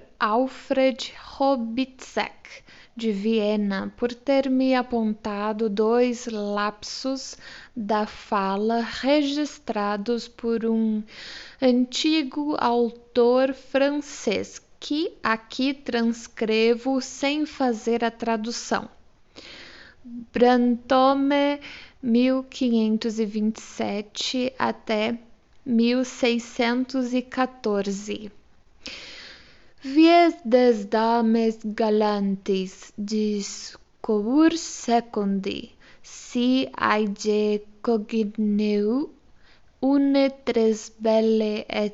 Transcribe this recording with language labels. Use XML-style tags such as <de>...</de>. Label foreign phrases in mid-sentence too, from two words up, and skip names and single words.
<pt>Alfred Robitzek, de Viena, por ter me apontado 2 lapsos da fala registrados por um antigo autor francês, que aqui transcrevo sem fazer a tradução. Brantôme, 1527 até 1614.</pt> <fr>Vies des dames galantes discours secundi, si aige cogneu une tres belle et</fr>